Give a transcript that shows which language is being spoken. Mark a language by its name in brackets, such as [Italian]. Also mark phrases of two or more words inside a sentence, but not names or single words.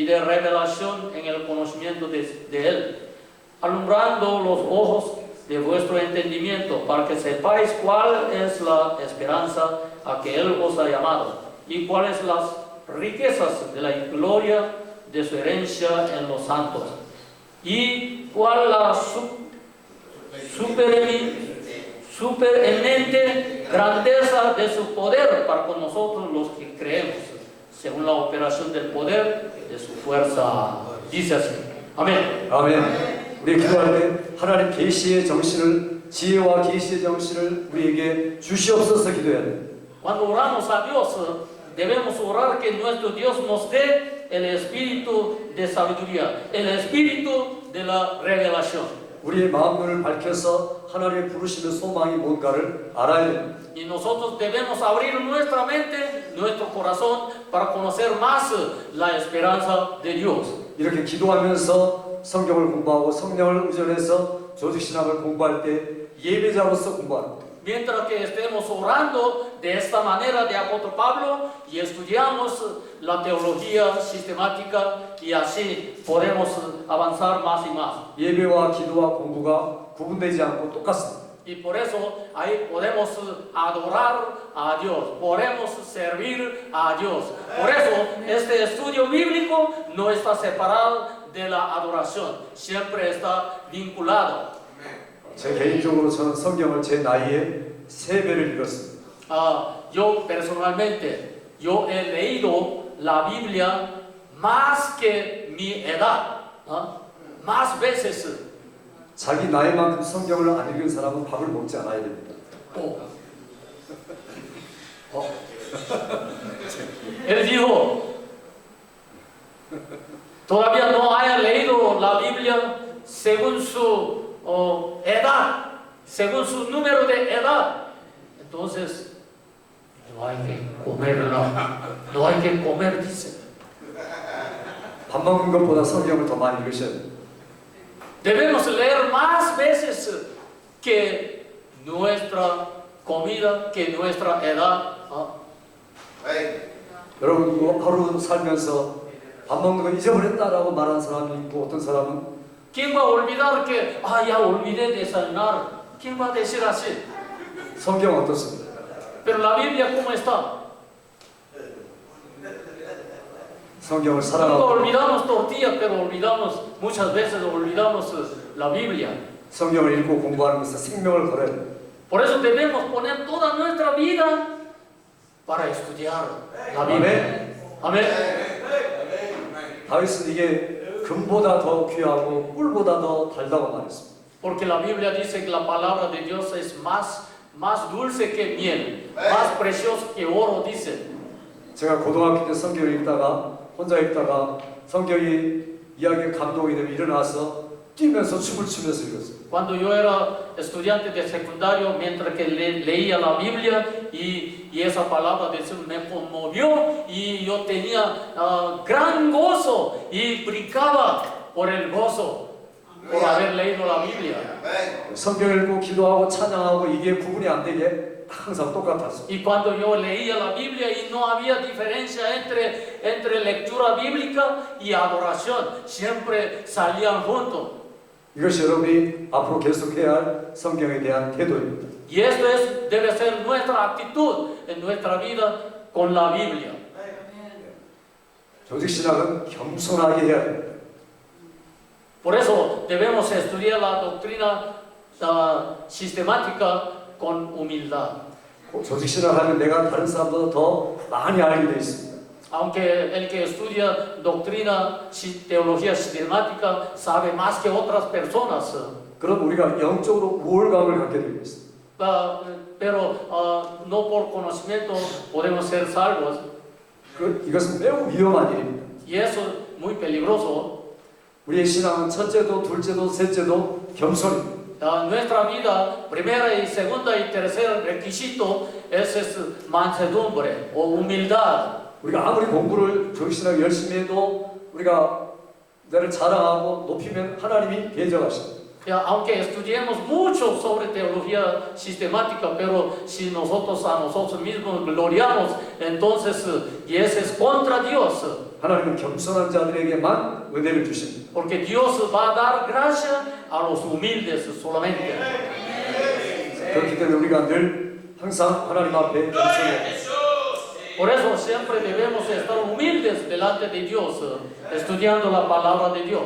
[Spanish] de revelación en el conocimiento de Él, alumbrando los ojos de vuestro entendimiento, para que sepáis cuál es la esperanza a que Él os ha llamado, y cuáles las riquezas de la gloria de su herencia en los santos, y cuál la supereminente grandeza de su poder para con nosotros los que creemos, según la operación del poder de su fuerza. Dice así. Amén. [Korean] 아멘. 우리 기도할 때 하나님 계시의 정신을, 지혜와 계시의 정신을 우리에게 주시옵소서 기도해야 돼. [Spanish] Cuando oramos a Dios, debemos orar que nuestro Dios nos dé el espíritu de sabiduría, el espíritu de la revelación. [Korean] 우리의 마음문을 밝혀서 하나님의 부르심의 소망이 뭔가를 알아야 됩니다. [Spanish] Y nosotros debemos abrir nuestra mente, nuestro corazón, para conocer más la esperanza de Dios. [Korean] 이렇게 기도하면서 성경을 공부하고 성령을 의존해서 조직신학을 공부할 때 예배자로서 공부하는 거예요. [Spanish] Mientras que estemos orando de esta manera de apóstol Pablo y estudiamos la teología sistemática, y así podemos avanzar más y más. [Korean] 예배와 기도와 공부가 구분되지 않고 똑같습니다. [Spanish] Y por eso ahí podemos adorar a Dios, podemos servir a Dios. Por eso este estudio bíblico no está separado de la adoración, siempre está vinculado. [Korean] 제 개인적으로 저는 성경을 제 나이에 3배를 읽었습니다. [Spanish] Yo personalmente, yo he leído la Biblia más que mi edad, más veces. [Korean] 자기 나이만큼 성경을 안 읽은 사람은 밥을 먹지 않아야 됩니다. [Spanish] Él dijo, todavía no haya leído la Biblia según su edad, según su número de edad. Entonces, no hay que comerla, no hay que comer, dice. [Korean] 밥 먹는 것보다 성경을 더 많이 읽으셔야 돼요. [Spanish] Debemos leer más veces que nuestra comida, que nuestra edad. [Korean] 여러분 뭐 하루 살면서 밥 먹는 거 잊어버렸다라고 말하는 사람이 있고 어떤 사람은 [Spanish] ¿Quién va a olvidar que, ya olvidé desayunar? ¿Quién va a decir así? [Korean] 성경 어떻습니까? [Spanish] Pero la Biblia, ¿cómo está? [Korean] 성경을 [Spanish] Nunca [Korean] 사랑하고 [Spanish] olvidamos tortillas, pero olvidamos, muchas veces olvidamos la Biblia. [Korean] 성경을 읽고 공부하는 것은 생명을 걸어야 돼요. [Spanish] Por eso debemos poner toda nuestra vida para estudiar la Biblia. Amén. [Korean] 다윗은 이게 금보다 더 귀하고 꿀보다 더 달다고 말했습니다. [Spanish] Porque la Biblia dice que la palabra de Dios es más dulce que miel, más precioso que oro, dice. [Korean] 제가 고등학교 때 성경을 읽다가 혼자 읽다가 성경이 이야기에 감동이 되면 일어나서 뛰면서 춤을 추면서 읽었어요. [Spanish] Cuando yo era estudiante de secundario, mientras que leía la Biblia y esa palabra de Dios me conmovió y yo tenía gran gozo y brincaba por el gozo por haber leído la Biblia. [Korean] 성경을 읽고 기도하고 찬양하고 이게 구분이 안 되게 항상 똑같았어요. [Spanish] Y cuando yo leía la Biblia y no había diferencia entre lectura bíblica y adoración, siempre salían juntos. [Korean] 이것이 여러분이 앞으로 계속해야 할 성경에 대한 태도입니다. [Spanish] Y esto debe ser nuestra actitud en nuestra vida con la Biblia. [Korean] 조직신학은 겸손하게 해야 됩니다. [Spanish] Por eso debemos estudiar la doctrina sistemática con humildad. [Korean] 조직신학하면 내가 다른 사람보다 더 많이 알게 돼 있습니다. [Spanish] Aunque el que estudia doctrina, teología sistemática, sabe más que otras personas. [Korean] 그럼 우리가 영적으로 우월감을 갖게 되고 있습니다. [Spanish] pero no por conocimiento podemos ser salvos. [Korean] 이것은 매우 위험한 일입니다. [Spanish] Y eso es muy peligroso. [Korean] 우리의 신앙은 첫째도 둘째도 셋째도 겸손입니다. [Spanish] Nuestra vida, primera y segunda y tercer requisito es mansedumbre o humildad. [Korean] 우리가 아무리 공부를 정신하게 열심히 해도 우리가 나를 자랑하고 높이면 하나님이 배정하십니다. [Spanish] Aunque estudiemos mucho sobre teología sistemática, pero si nosotros a nosotros mismos gloriamos, entonces y eso es contra Dios. [Korean] 하나님은 겸손한 자들에게만 은혜를 주십니다. [Spanish] Porque Dios va a dar gracia a los humildes solamente. [Korean] 그렇기 때문에 우리가 늘 항상 하나님 앞에 겸손해야 합니다. [Spanish] Por eso siempre debemos estar humildes delante de Dios, estudiando la palabra de Dios.